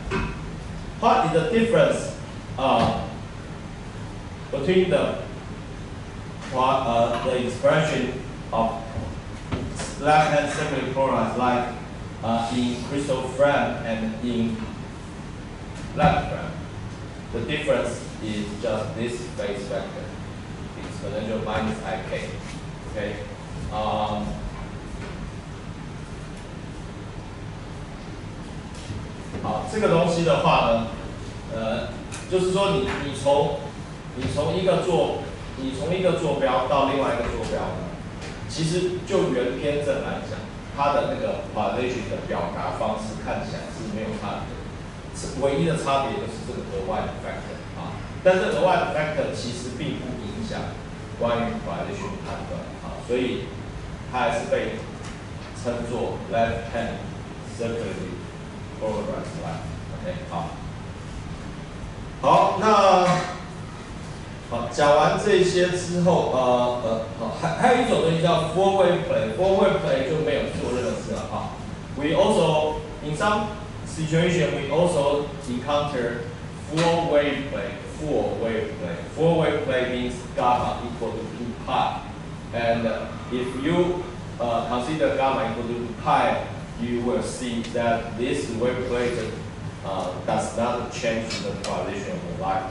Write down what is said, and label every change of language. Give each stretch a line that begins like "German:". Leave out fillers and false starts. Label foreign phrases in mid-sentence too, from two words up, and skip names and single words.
English: What is the difference between the expression of left hand circularly polarized light in crystal frame and in left frame? The difference is just this phase vector, exponential minus ik.
Chinese: Okay. 好，这个东西的话呢，就是说你从一个坐标到另外一个坐标呢，其实就圆偏振来讲，它的那个 polarization 的表达方式看起来是没有差别，唯一的差别就是这个额外的 factor 啊，但是额外的 factor 其实并不影响关于 polarization 的判断啊，所以它还是被称作
English: left hand circularly polarized light。
Chinese: OK，好，那好，讲完这些之后，还有一种东西叫
English: four-way play， four-way play
Chinese: 就没有做任何事了哈。
English: We also in some situation we also encounter four-way play. Four-way play means gamma equal to 2 pi, and if you consider gamma equal to 2 pi, you will see that this wave plate does not change the polarization of the light.